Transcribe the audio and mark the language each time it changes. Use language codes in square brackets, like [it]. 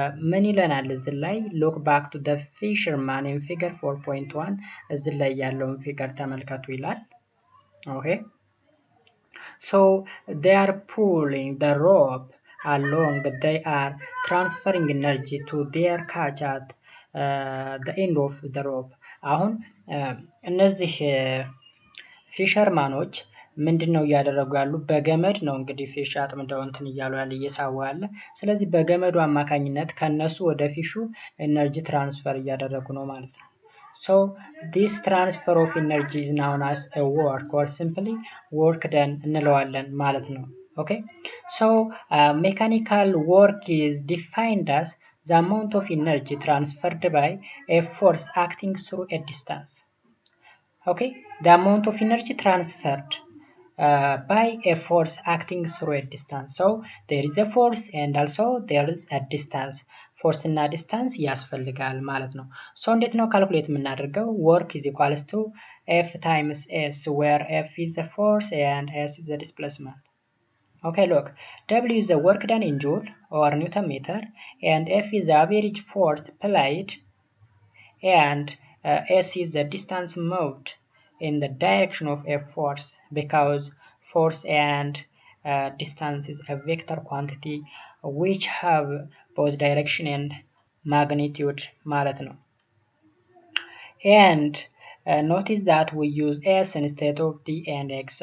[am] ምን ይለናል እዚህ ላይ? [en] look back to the fisherman in figure 4.1 [am] እዚህ ላይ ያለውን ፊገር ተመልከቱ ይላል። [en] okay so they are pulling the rope along, they are transferring energy to their catch at the end of the rope. [am] አሁን እነዚህ ፊሸርማኖች ምንድነው እያደረጉ ያሉ? በገመድ ነው እንግዲህ ፊሽ አጥምደው እንትን እያሉ ያለ እየሳቡ ያለ። ስለዚህ በገመዱ አማካኝነት ከነሱ ወደ ፊሹ ኤነርጂ ትራንስፈር እያደረጉ ነው ማለት ነው። [en] so this transfer of energy is known as a work or simply work done [am] እንለዋለን ማለት ነው። [en] okay so mechanical work is defined as the amount of energy transferred by a force acting through a distance. okay the amount of energy transferred by a force acting through a distance. so there is a force and also there is a distance. [am] ፎርስ እና ዲስታንስ ያስፈልጋል ማለት ነው። so እንዴት ነው ካልኩሌት የምናደርገው? [en] work is equals to F times S where F is the force and S is the displacement. okay look, W is the work done in joule or Newton meter and F is the average force applied and S is the distance moved in the direction of a force because force and distance is a vector quantity which have both direction and magnitude [am] ማለት ነው። [en] and notice that we use S instead of D and X.